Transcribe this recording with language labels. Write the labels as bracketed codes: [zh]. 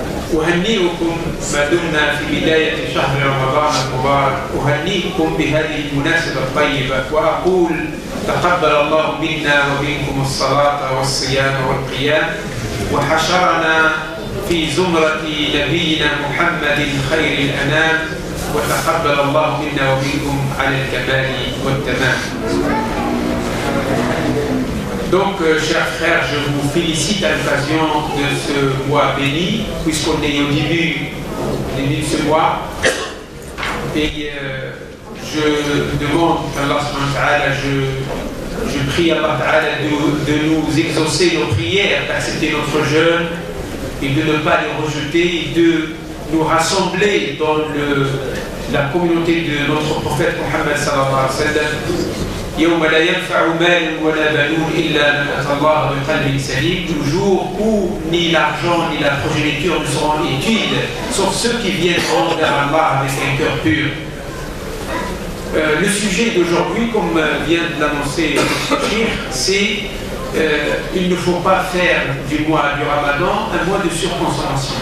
[ar] أهنئكم ما دمنا في بداية شهر رمضان المبارك، أهنئكم بهذه المناسبة الطيبة وأقول تقبل الله منا ومنكم الصلاة والصيام والقيام وحشرنا في زمرة نبينا محمد خير الأنام وتقبل الله منا ومنكم على الكمال والتمام. [fr] Donc, chers frères, je vous félicite à l'occasion de ce mois béni, puisqu'on est au début de ce mois. Et je demande qu'Allah subhanahu wa ta'ala, je prie Allah ta'ala de nous exaucer nos prières, d'accepter notre jeûne et de ne pas les rejeter, et de nous rassembler dans la communauté de notre prophète Mohammed sallallahu alayhi wa sallam. [ar] يوم لا ينفع مال ولا بنون إلا من أتى الله بقلب سليم. [fr] Toujours où ni l'argent ni la progéniture ne seront utiles, sauf ceux qui viendront vers Allah avec un cœur pur. Le sujet d'aujourd'hui, comme vient de l'annoncer le Cheikh, c'est il ne faut pas faire du mois du Ramadan un mois de surconsommation.